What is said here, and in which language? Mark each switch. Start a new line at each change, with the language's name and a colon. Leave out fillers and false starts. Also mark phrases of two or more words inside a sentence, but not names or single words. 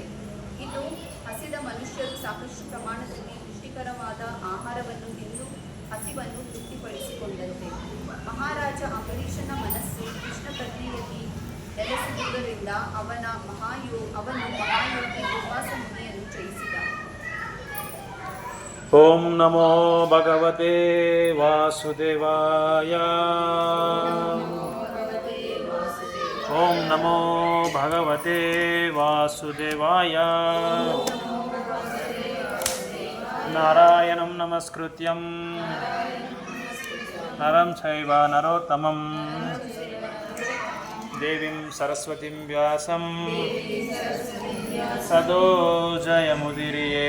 Kannada: ಇನ್ನು ಹಸಿದ ಮನುಷ್ಯರು ಸಾಕಷ್ಟು ಪ್ರಮಾಣದಲ್ಲಿ ಪುಷ್ಟಿಕರವಾದ ಆಹಾರವನ್ನು ತಿಂದು ಹಸಿವನ್ನು ತೃಪ್ತಿಪಡಿಸಿಕೊಂಡಂತೆ. ಮಹಾರಾಜ ಅಂಬರೀಷನ ಮನಸ್ಸು ಕೃಷ್ಣ ಪ್ರಜ್ಞೆಯಲ್ಲಿ ನೆಲೆಸಿರುವುದರಿಂದ ಅವನು ಮಹಾಯೋಗಿ ದುರ್ವಾಸ ಮುನಿಯನ್ನು ಜಯಿಸಿದ.
Sanskrit: ಓಂ ನಮೋ ಭಗವತೆ ವಾಸುದೇವಾಯ. ಓಂ ನಮೋ ಭಗವತೆ ವಾಸುದೇವಾಯ. ನಾರಾಯಣಂ ನಮಸ್ಕೃತ್ಯಂ ನರಂ ಚೈವ ನರೋತ್ತಮಂ ದೇವಿಂ ಸರಸ್ವತಿಂ ವ್ಯಾಸಂ ಸದೋ ಜಯಮುದಿರಿಯೇ.